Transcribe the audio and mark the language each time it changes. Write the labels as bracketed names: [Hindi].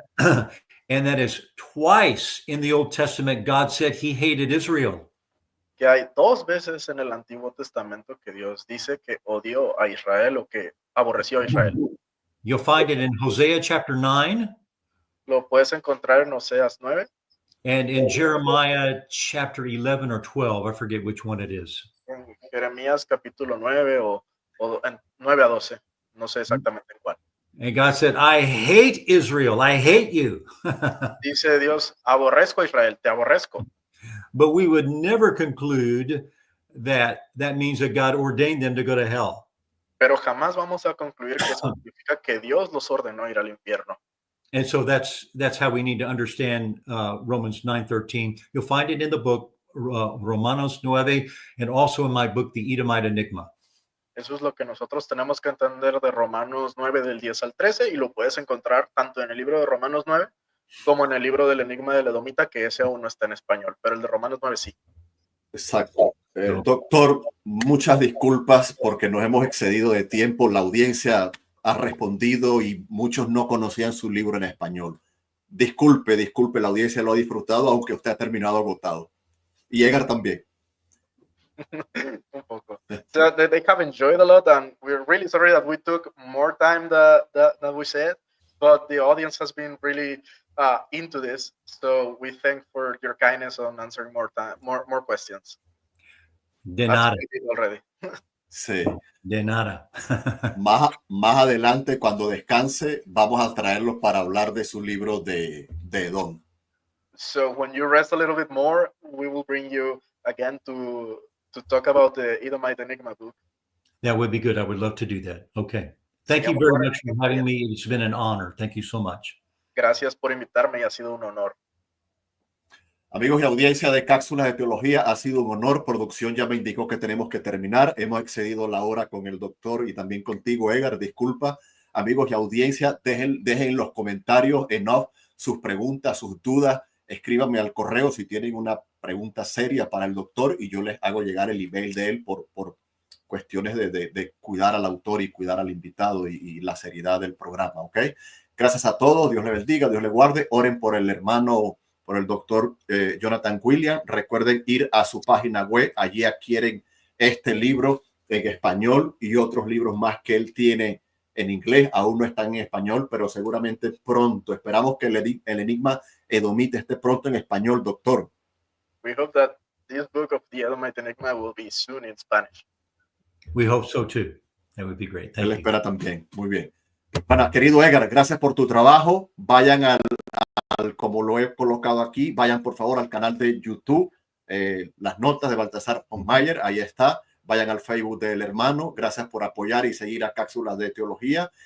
[English] And that is twice in the Old Testament, God said he hated Israel. [Spanish] Que hay 2 veces en el Antiguo Testamento que Dios dice que odió a Israel o que aborreció a Israel. [English] You'll find it in Hosea chapter 9. [Spanish] Lo puedes encontrar en Oseas 9. [English] And in Jeremiah chapter 11 or 12, I forget which one it is. [Spanish] En Jeremías capítulo 9 o en 9 a 12, no sé exactamente en cuál. [English] And God said, I hate Israel, I hate you. [Spanish] Dice Dios, aborrezco a Israel, te aborrezco. [English] But we would never conclude that means that God ordained them to go to hell. [Spanish] Pero jamás vamos a concluir que eso significa que Dios los ordenó ir al infierno. [English] And so that's how we need to understand Romans 9:13. You'll find it in the book Romanos 9 and also in my book, The Edomite Enigma. [Spanish] Eso es lo que nosotros tenemos que entender de Romanos 9 del 10 al 13 y lo puedes encontrar tanto en el libro de Romanos 9 como en el libro del Enigma del Edomita, que ese aún no está en español, pero el de Romanos 9 sí. Exacto. Doctor, muchas disculpas porque nos hemos excedido de tiempo. La audiencia ha respondido y muchos no conocían su libro en español. Disculpe, la audiencia lo ha disfrutado, aunque usted ha terminado agotado. Y Edgar también. Un poco. [English] So they have enjoyed a lot, and we're really sorry that we took more time than we said, but the audience has been really into this. So we thank for your kindness on answering more questions. [Spanish] De nada. [English] Already. [Spanish] Sí. De nada. Más adelante, cuando descanse, vamos a traerlo para hablar de su libro de Edom. [English] So when you rest a little bit more, we will bring you again to talk about the Edomite Enigma book. That would be good. I would love to do that. Okay. Thank you very much for having me. It's been an honor. Thank you so much. [Spanish] Gracias por invitarme y ha sido un honor. Amigos y audiencia de Cápsulas de Teología, ha sido un honor. Producción ya me indicó que tenemos que terminar. Hemos excedido la hora con el doctor y también contigo, Edgar. Disculpa. Amigos y audiencia, dejen en los comentarios en off sus preguntas, sus dudas. Escríbanme al correo si tienen una pregunta seria para el doctor y yo les hago llegar el email de él por cuestiones de cuidar al autor y cuidar al invitado y la seriedad del programa, ¿ok? Gracias a todos. Dios le bendiga, Dios le guarde. Oren por el hermano, por el doctor Jonathan Williams. Recuerden ir a su página web. Allí adquieren este libro en español y otros libros más que él tiene en inglés. Aún no están en español, pero seguramente pronto. Esperamos que el Enigma Edomita esté pronto en español, doctor. [English] We hope that this book of the Edomite Enigma will be soon in Spanish. We hope so too. That would be great. Thank [Spanish] Él [English] you. [Spanish] espera también. Muy bien. Bueno, querido Edgar, gracias por tu trabajo. Vayan como lo he colocado aquí, vayan por favor al canal de YouTube, las notas de Baltasar Mayer, ahí está. Vayan al Facebook del hermano. Gracias por apoyar y seguir a Cápsulas de Teología.